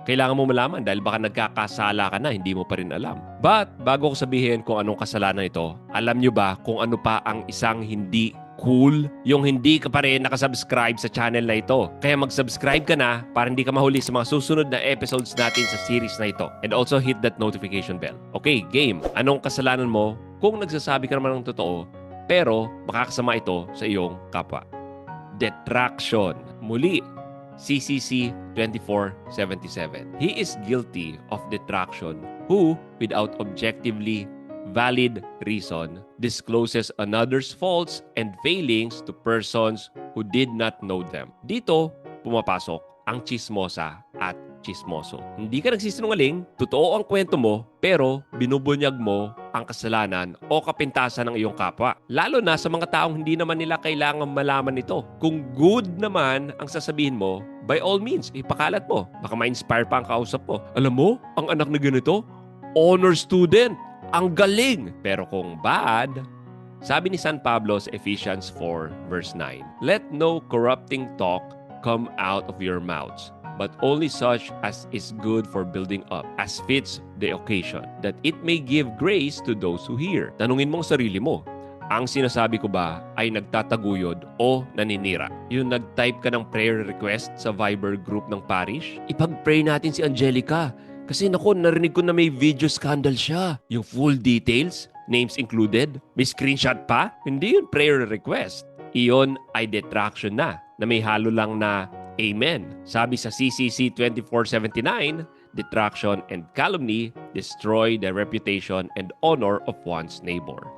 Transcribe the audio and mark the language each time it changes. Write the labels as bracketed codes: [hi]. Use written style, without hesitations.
[tl] Kailangan mo malaman dahil baka nagkakasala ka na, hindi mo pa rin alam. But, bago ko sabihin kung anong kasalanan ito, alam nyo ba kung ano pa ang isang hindi cool? Yung hindi ka pa rin nakasubscribe sa channel na ito. Kaya mag-subscribe ka na para hindi ka mahuli sa mga susunod na episodes natin sa series na ito. [en] And also hit that notification bell. [tl] Okay, game. Anong kasalanan mo kung nagsasabi ka naman ng totoo pero makakasama ito sa iyong kapwa? Detraction. Muli, CCC 2477. [en] He is guilty of detraction who, without objectively valid reason, discloses another's faults and failings to persons who did not know them. [tl] Dito, pumapasok ang chismosa at chismoso. Hindi ka nagsisinungaling, totoo ang kwento mo, pero binubunyag mo ang kasalanan o kapintasan ng iyong kapwa. Lalo na sa mga taong hindi naman nila kailangan malaman ito. Kung good naman ang sasabihin mo, [en] by all means, [tl] ipakalat mo. Baka ma-inspire pa ang kausap mo. Alam mo, ang anak na ganito, honor student. Ang galing! Pero kung bad, Sabi ni [en] San Pablo sa Ephesians 4 verse 9, "Let no corrupting talk come out of your mouths, but only such as is good for building up, as fits the occasion, that it may give grace to those who hear." [tl] Tanungin mong sarili mo, ang sinasabi ko ba ay nagtataguyod o naninira? Yung nag-type ka ng prayer request sa Viber group ng parish, ipag-pray natin si Angelica. Kasi naku, narinig ko na may video scandal siya. Yung full details, names included, may screenshot pa. Hindi yun prayer request. Iyon ay detraction na may halo lang na amen. Sabi sa [en] CCC 2479, detraction and calumny destroy the reputation and honor of one's neighbor.